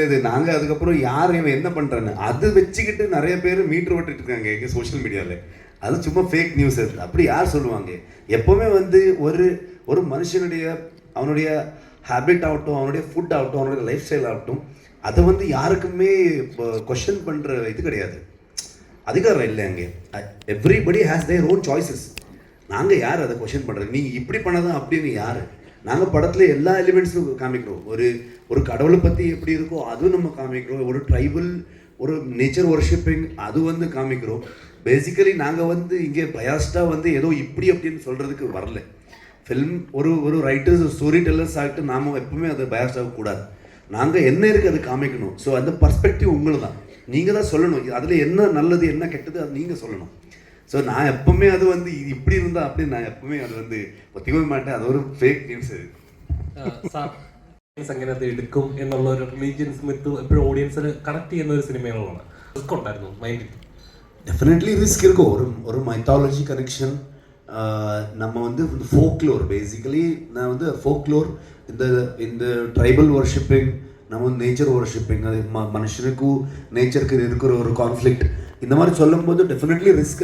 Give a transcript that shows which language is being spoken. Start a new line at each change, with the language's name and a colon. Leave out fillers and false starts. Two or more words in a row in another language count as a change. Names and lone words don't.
Tamil: இது நாங்கள் அதுக்கப்புறம் யார் இவன் என்ன பண்ணுறான்னு அது வச்சுக்கிட்டு நிறைய பேர் மீட்டர் ஓட்டிட்டு இருக்காங்க எங்கள்
English: social media.
Tamil: அது சும்மா
English: fake news.
Tamil: அது அப்படி யார் சொல்லுவாங்க? எப்போவுமே வந்து ஒரு மனுஷனுடைய அவனுடைய ஹேபிட் ஆகட்டும், அவனுடைய ஃபுட் ஆகட்டும், அவனுடைய
English: life style
Tamil: ஆகட்டும், அதை வந்து யாருக்குமே கொஸ்டின் பண்ணுற இது கிடையாது, அதிகாரம் இல்லை அங்கே.
English: everybody has their own choices.
Tamil: நாங்கள் யார் அதை கொஸ்டின் பண்ணுறது? நீங்கள் இப்படி பண்ணதான் அப்படின்னு யார்? நாங்கள் படத்தில் எல்லா எலிமெண்ட்ஸும் காமிக்கிறோம். ஒரு கடவுளை பற்றி எப்படி இருக்கோ அதுவும் நம்ம காமிக்கிறோம். ஒரு ட்ரைபல் ஒரு
English: nature worshipping
Tamil: அது வந்து காமிக்கிறோம். பேசிக்கலி நாங்கள் வந்து இங்கே பயாஸ்டாக வந்து ஏதோ இப்படி அப்படின்னு சொல்கிறதுக்கு வரல. ஃபில்ம் ஒரு
English: writers story tellers
Tamil: ஆகிட்டு நாம் எப்பவுமே அதை பயாஸ்டாக கூடாது. நாங்கள் என்ன இருக்குது அது காமிக்கணும். ஸோ அந்த பர்ஸ்பெக்டிவ் உங்களுக்கு தான், நீங்கள் தான் சொல்லணும். அதில் என்ன நல்லது என்ன கெட்டது அது நீங்கள் சொல்லணும். ஸோ நான் எப்பவுமே அது வந்து இது இப்படி இருந்தால் அப்படின்னு நான் எப்பவுமே அது வந்து ஒத்திக்கவே മാட்டேன்.
Malayalam: അത് ഒരു
English: fake news.
Malayalam: അങ്ങനെ അത് എടുക്കും എന്നുള്ള ഒരു
English: religions myth
Malayalam: എപ്പോഴും ഓഡിയൻസിന് കണക്ട് ചെയ്യുന്ന ഒരു സിനിമകളാണ്. റിസ്ക് ഉണ്ടായിരുന്നു മൈൻഡിൽ?
English: definitely risk
Tamil: இருக்கும். ஒரு
English: mythology connection.
Tamil: நம்ம வந்து
English: folklore basically
Tamil: நான் வந்து ஃபோக்லோர் இந்த
English: tribal worshipping,
Tamil: நம்ம வந்து
English: nature worshipping,
Tamil: அது மனுஷனுக்கும் நேச்சருக்கு இருக்கிற ஒரு கான்ஃப்ளிக்ட், இந்த மாதிரி சொல்லும் போது
English: definitely risk.